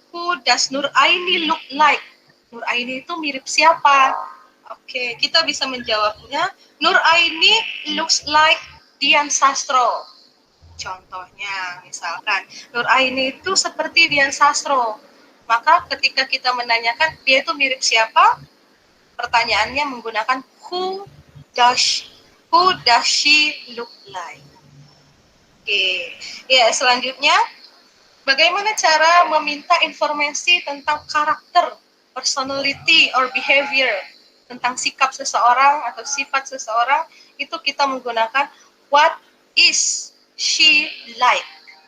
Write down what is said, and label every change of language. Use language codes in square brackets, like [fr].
[en] Who does Nur Aini look like? [id] Nur Aini itu mirip siapa? Oke, kita bisa menjawabnya. [en] Nur Aini looks like Dian Sastro. [id] Contohnya, misalkan Nur Aini itu seperti Dian Sastro. Maka ketika kita menanyakan dia itu mirip siapa? Pertanyaannya menggunakan [en] who does she look like? [id] Oke, ya selanjutnya bagaimana cara meminta informasi tentang karakter, personality or behavior, tentang sikap seseorang atau sifat seseorang, itu kita menggunakan [en] what is she like?